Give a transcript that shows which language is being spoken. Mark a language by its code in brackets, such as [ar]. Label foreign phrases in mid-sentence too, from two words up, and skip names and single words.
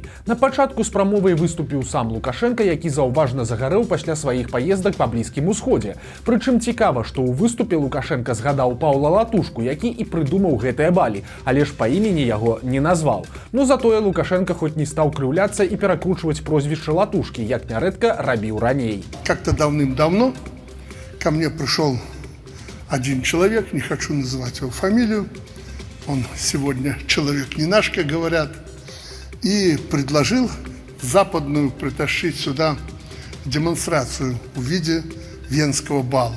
[be] На пачатку з прамовай выступіў сам Лукашенко, які заўважна загарэў пасля сваіх паездак па Блізкім усходзе. Прычым цікава, што ў выступе Лукашенко згадаў Паўла Латушку, які і прыдумаў гэтыя балі, але ж па імені яго не назваў. Ну затое Лукашенко хоць не стаў крыўляцца і перакручваць прозвішча Латушкі, як нярэдка рабіў раней. [ru] Как-то давным-давно ко мне пришел один человек, не хочу называть его фамилию, он сегодня человек не наш, как говорят, и предложил западную притащить сюда демонстрацию в виде венского бала.